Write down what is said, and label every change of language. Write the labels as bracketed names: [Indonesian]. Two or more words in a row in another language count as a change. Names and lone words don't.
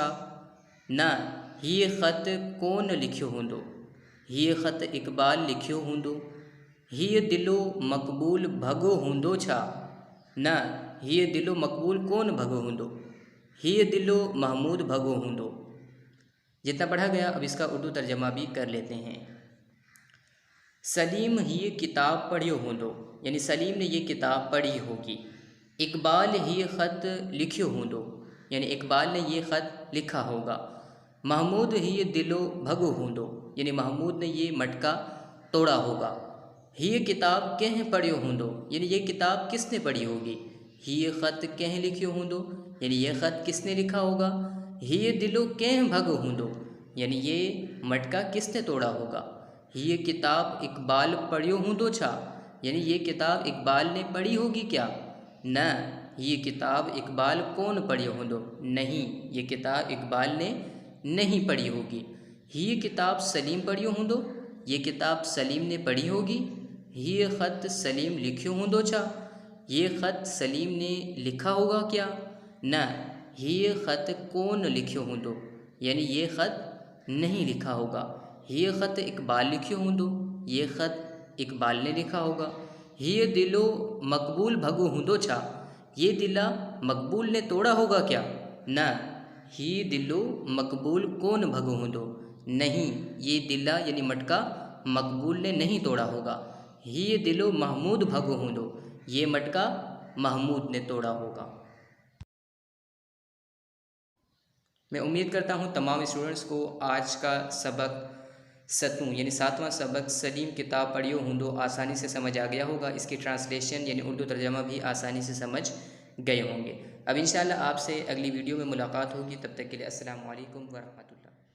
[Sindhi] न, हीअ ख़त कोन लिखियो हूंदो, हीअ ख़त इकबाल लिखियो हूंदो, हीअ दिलो मक़बूल भॻो हूंदो छा? न, हीअ दिलो मक़बूल कोन भॻो हूंदो, हीअ दिलो महमूद भॻो हूंदो। [Urdu] جتنا پڑھا گیا اب اس کا اردو ترجمہ بھی کر لیتے ہیں. [Sindhi] सलीम हीअ किताब पढ़ियो हूंदो [Urdu] یعنی سلیم نے یہ کتاب پڑھی ہوگی. [Sindhi] इकबाल हीअ ख़त लिखियो हूंदो [Urdu] یعنی اقبال نے یہ خط لکھا ہوگا. [Sindhi] महमूद हीअ दिलो भॻो हूंदो [Urdu] یعنی محمود نے یہ مٹکا توڑا ہوگا. [Sindhi] हीअ किताब कंहिं पढ़ियो हूंदो [Urdu] یعنی یہ کتاب کس نے پڑھی ہوگی. [Sindhi] हीअ ख़त कंहिं लिखियो हूंदो [Urdu] یعنی یہ خط کس نے لکھا ہوگا. [Sindhi] हीअ दिलो कंहिं भॻो हूंदो [Urdu] یعنی یہ مٹکا کس نے توڑا ہوگا. [Sindhi] हीअ किताब इकबाल पढ़ियो हूंदो छा [Urdu] یعنی یہ کتاب اقبال نے پڑھی ہوگی کیا? [Sindhi] न, ये किताब इकबाल कोन पढ़ियो हूंदो, [Urdu] نہیں، یہ کتاب اقبال نے نہیں پڑھی ہوگی. [Sindhi] हीअ किताब सलीम पढ़ियो हूंदो, [Urdu] یہ کتاب سلیم نے پڑھی ہوگی. [Sindhi] हीअ ख़त सलीम लिखियो हूंदो छा? [Urdu] یہ خط سلیم نے لکھا ہوگا کیا? [Sindhi] न, हीअ ख़त कोन लिखियो हूंदो [Urdu] یعنی یہ خط نہیں لکھا ہوگا. [Sindhi] हीअ ख़त इकबाल लिखियो हूंदो, [Urdu] یہ خط اقبال نے لکھا ہوگا. [Sindhi] हीअ दिलो मक़बूल भॻो हूंदो छा? [Urdu] یہ دلا مقبول نے توڑا ہوگا کیا? [Sindhi] न, हीअ दिलो मक़बूल कोन भॻो हूंदो, [Urdu] نہیں، یہ دلا یعنی مٹکا مقبول نے نہیں توڑا ہوگا. [Sindhi] हीअ दिलो महमूद भॻो हूंदो, [Urdu] یہ مٹکا محمود نے توڑا ہوگا. میں امید کرتا ہوں تمام اسٹوڈنٹس کو آج کا سبق ستوں یعنی 7واں سبق [Sindhi] सलीम किताब पढ़ियो हूंदो [Urdu] آسانی سے سمجھ آ گیا ہوگا. اس کی ٹرانسلیشن یعنی اردو ترجمہ بھی آسانی سے سمجھ گئے ہوں گے. اب ان شاء اللہ آپ سے اگلی ویڈیو میں ملاقات ہوگی۔ تب تک کے لیے [Arabic] السلام علیکم ورحمة الله.